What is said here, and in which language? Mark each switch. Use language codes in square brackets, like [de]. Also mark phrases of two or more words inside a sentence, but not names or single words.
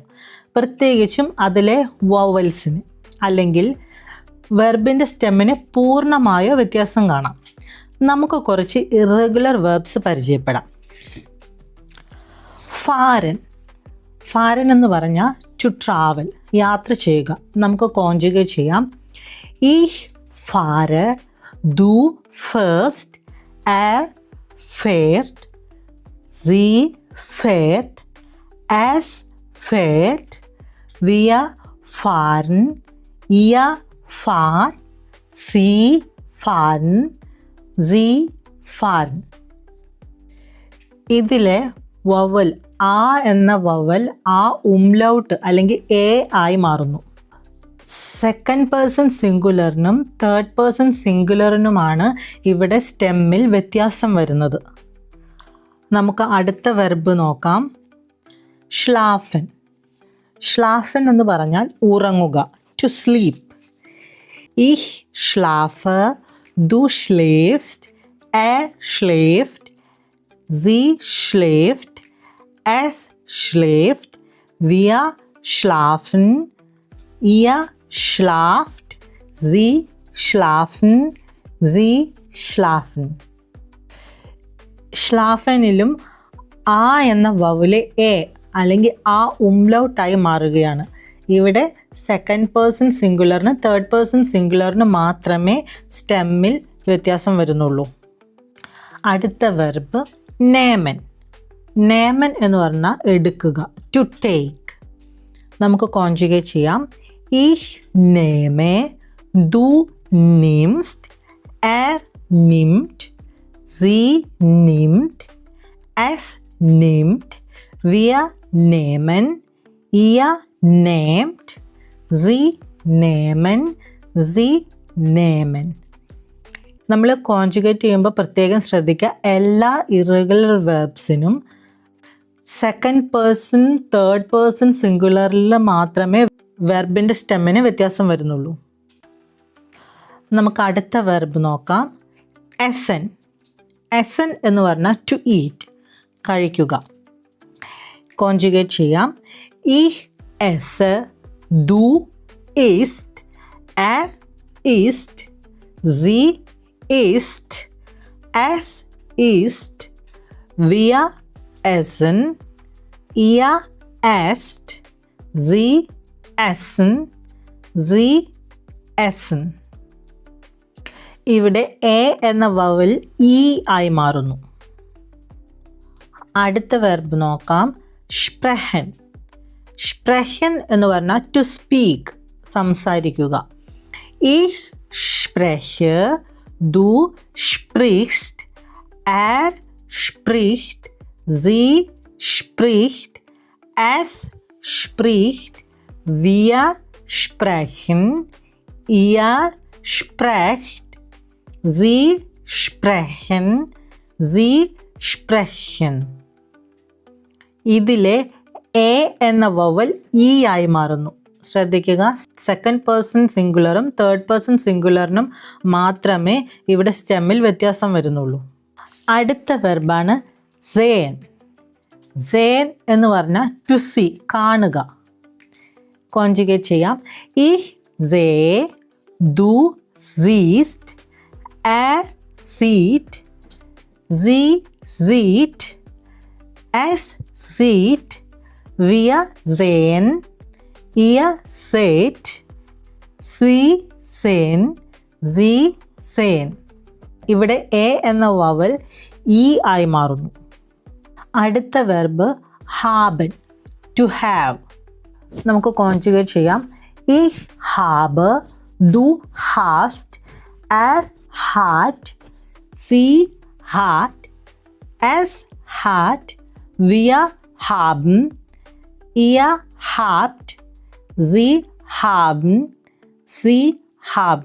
[ml] പ്രത്യേകിച്ചും അതിലെ വവൽസിന് അല്ലെങ്കിൽ വെർബിൻ്റെ സ്റ്റെമ്മിന് പൂർണ്ണമായ വ്യത്യാസം കാണാം. നമുക്ക് കുറച്ച് [en] irregular verbs [ml] പരിചയപ്പെടാം. ഫാരൻ എന്ന് പറഞ്ഞാൽ [en] to travel, [ml] യാത്ര ചെയ്യുക. നമുക്ക് കോൺജുഗേറ്റ് ചെയ്യാം. [de] Ich fahre, du fährst, er fährt, sie fährt, es fährt, wir fahren, ihr fahrt, sie fahren, sie fahren. [ml] ഇതിലെ വവൽ ആ എന്ന വവൽ ആ ഉംലൗട്ട് അല്ലെങ്കിൽ എ ആയി മാറുന്നു. [en] second person [ml] സിംഗുലറിനും [en] third person [ml] സിംഗുലറിനുമാണ് ഇവിടെ സ്റ്റെമ്മിൽ വ്യത്യാസം വരുന്നത്. നമുക്ക് അടുത്ത വെർബ് നോക്കാം. ഷ്ലാഫൻ എന്ന് പറഞ്ഞാൽ ഉറങ്ങുക, [en] to sleep. [de] Ich schlafe, du schläfst, er schläft, sie schläft, es schläft, wir schlafen, ihr schlaft, sie schlafen, sie schlafen. [ml] ഷ്ലാഫനിലും ആ എന്ന വവല് എ അല്ലെങ്കിൽ ആ ഉംലൗട്ടായി മാറുകയാണ്. ഇവിടെ [en] second person [ml] സിംഗുലറിന് [en] third person [ml] സിംഗുലറിന് മാത്രമേ സ്റ്റെമ്മിൽ വ്യത്യാസം വരുന്നുള്ളൂ. അടുത്ത വെർബ് നേമൻ എന്ന് പറഞ്ഞാൽ എടുക്കുക, [en] to take. [ml] നമുക്ക് കോൺജുഗേറ്റ് ചെയ്യാം. [de] Ich nehme, du nimmst, er nimmt, sie nimmt, es nimmt, wir nehmen, ihr nehmt, sie nehmen, sie nehmen. [ml] നമ്മൾ കോൺജുഗേറ്റ് ചെയ്യുമ്പോൾ പ്രത്യേകം ശ്രദ്ധിക്കുക, എല്ലാ [en] irregular verbs second person third person [ml] സിംഗുലറിൽ മാത്രമേ വെർബിൻ്റെ സ്റ്റെമ്മിന് വ്യത്യാസം വരുന്നുള്ളൂ. നമുക്ക് അടുത്ത വെർബ് നോക്കാം. എസൻ എന്ന് പറഞ്ഞാൽ [en] to eat, [ml] കഴിക്കുക. കോൺജുഗേറ്റ് ചെയ്യാം. [de] Ich esse, du isst, er isst, sie isst, es isst, wir essen, ihr esst, sie essen, sie essen. [ml] ഇവിടെ എ എന്ന വവൽ ഇ ആയി മാറുന്നു. അടുത്ത വെർബ് നോക്കാം. സ്പ്രെഹൻ എന്ന് പറഞ്ഞാൽ [en] to speak, [ml] സംസാരിക്കുക. [de] Ich spreche, du sprichst, er spricht, sie spricht, es spricht, wir sprechen, ihr sprecht, sie sprechen, sie sprechen. [ml] ഇതിലെ എ എന്ന വവൽ ഇ ആയി മാറുന്നു. ശ്രദ്ധിക്കുക, [en] second person [ml] സിംഗുലറും [en] third person [ml] സിംഗുലറിനും മാത്രമേ ഇവിടെ സ്റ്റെമ്മിൽ വ്യത്യാസം വരുന്നുള്ളൂ. അടുത്ത വെർബാണ് സേൻ എന്ന് പറഞ്ഞാൽ [en] to see, [ml] കാണുക. കോൺജുഗേറ്റ് ചെയ്യാം. [de] Ich sehe, du siehst, er sieht, sie sieht, es sieht, wir sehen, ihr seht, sie sehen, sie sehen. [ml] ഇവിടെ എ എന്ന വവൽ ഇ ആയി മാറുന്നു. അടുത്ത വെർബ് ഹാബൻ, [en] to have. [ml] നമുക്ക് കോൺജുഗേറ്റ് ചെയ്യാം. [de] Ich habe, du hast, er hat, sie hat, es hat, wir haben, ihr habt, sie haben, sie haben.